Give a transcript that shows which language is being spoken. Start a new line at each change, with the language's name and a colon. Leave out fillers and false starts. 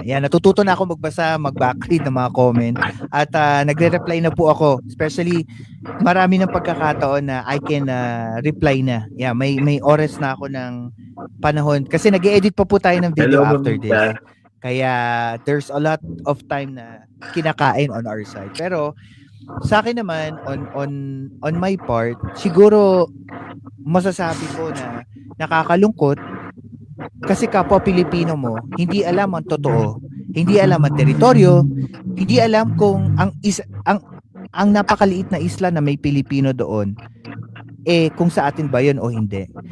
Filipino: Yan, natututo na ako magbasa, mag-backread ng mga comment. At nagre-reply na po ako. Especially, marami ng pagkakataon na
English: I can reply
Filipino: na. Yeah, may oras na ako ng panahon. Kasi nag-edit pa po tayo ng video after this.
English: Kaya there's a lot of time
Filipino: na kinakain
English: on our side.
Filipino: Pero sa akin naman,
English: on my part,
Filipino: siguro masasabi ko na nakakalungkot kasi kapwa Pilipino mo, hindi alam ang totoo, hindi alam ang teritoryo, hindi alam kung ang napakaliit na isla na may Pilipino doon, kung sa atin ba yun o hindi.